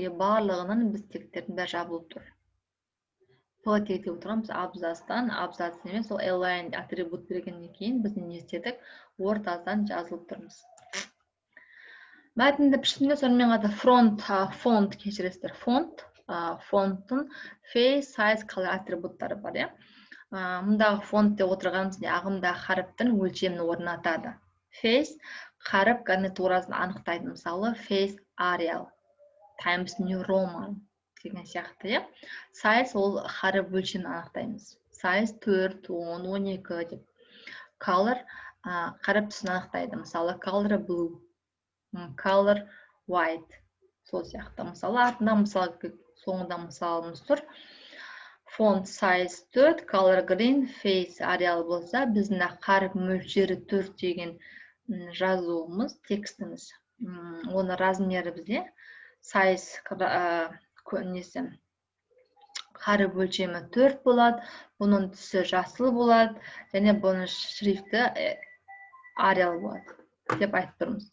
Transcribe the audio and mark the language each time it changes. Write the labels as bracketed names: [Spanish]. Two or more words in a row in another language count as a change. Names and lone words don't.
[Kazakh] Барлығының біз тектердің бәрі жабылып тұр. P тегінде отырғанбыз абзацтан, абзац емес, ол align атрибут бергеннен кейін біз не істедік? Ортадан жазылып тұрмыз. Мәтінді пішінде сонымен қатар фонт кешіресіздер. Фонттың face, size, color атрибуттары бар. Мұндағы фонт деп отырғанымыз ағымдағы харіптің өлшемін орнатады. Face харіп гарнитурасын анықтайды. Мысалы, face Arial, Times New Roman деген сияқты. Size ол харіп өлшемін анықтаймыз. Size 4, 10, 12 деп. Color харіп түсін анықтайды. Мысалы, [English] color blue, color white. [Kazakh] Сол сияқты. Мысалы, соңында мысалымыз тұр. [English] Font size [Kazakh] 4, [English] color green, [Kazakh] face Arial болса, біздің харіп мөлшері 4 деген жазуымыз, текстіміз. Оны размері бізде size қарып өлшемі 4 болады, бұның түсі жасыл болады, және бұның шрифті Arial болады деп айтып тұрмыз.